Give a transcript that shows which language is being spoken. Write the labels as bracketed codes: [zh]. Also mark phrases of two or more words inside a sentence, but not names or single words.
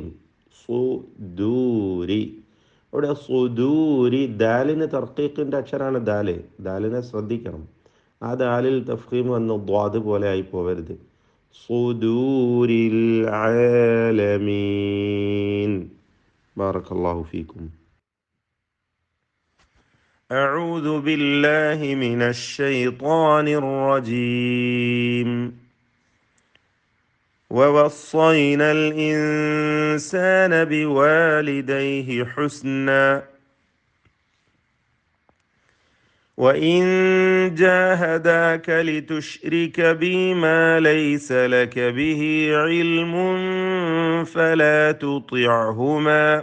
[ml] സുദൂരി അവിടെ സുദൂരി ദാലിന് തർക്കീഖിൻ്റെ അക്ഷരമാണ് ദാല്. ദാലിനെ ശ്രദ്ധിക്കണം, ആ ദാലിൽ തഫ്ഖീം വന്ന് ദ്വാദ് പോലെ ആയി പോവരുത്. [ar] صدور العالمين. بارك الله فيكم. أعوذ بالله من الشيطان الرجيم. ووصينا الإنسان بوالديه حسنا وإن جاهداك لتشرك بي ما ليس لك به علم فلا تطعهما